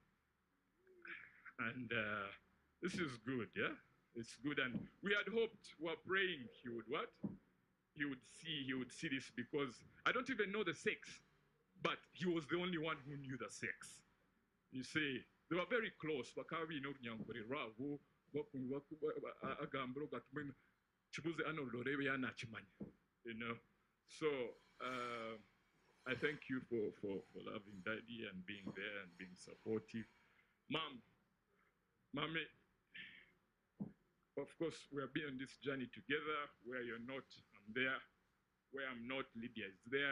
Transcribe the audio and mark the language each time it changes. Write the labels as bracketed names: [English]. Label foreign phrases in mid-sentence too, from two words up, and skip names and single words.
[English] And this is good, yeah? It's good. And we had hoped, we were praying he would what? He would see this, because I don't even know the sex, but he was the only one who knew the sex. You see, they were very close. agambira gatuma kibuze ano lorebe yanakimanya, you know. So I thank you for loving Daddy and being there and being supportive. Mommy, of course, we are being on this journey together. Where you're not, I'm there. Where I'm not, Lydia is there.